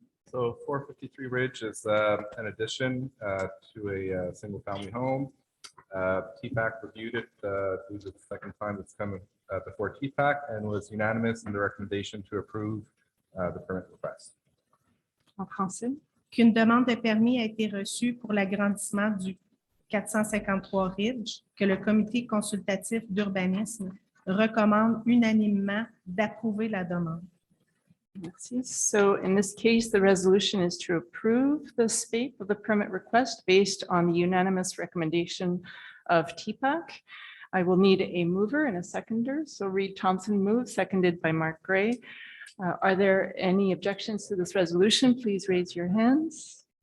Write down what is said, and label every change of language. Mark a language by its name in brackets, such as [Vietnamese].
[English] So 453 Ridge is an addition to a single-family home. TPAC reviewed it. This is the second time it's come before TPAC and was unanimous in the recommendation to approve the permit request. [French] En français. Qu'une demande de permis a été reçue pour l'agrandissement du 453 Ridge, que le comité consultatif d'urbanisme recommande unanimement d'approuver la demande. Merci. [English] So in this case, the resolution is to approve the SPAPE of the permit request based on the unanimous recommendation of TPAC. I will need a mover and a seconder. So Reed Thompson moves, seconded by Mark Gray. Are there any objections to this resolution? Please raise your hands.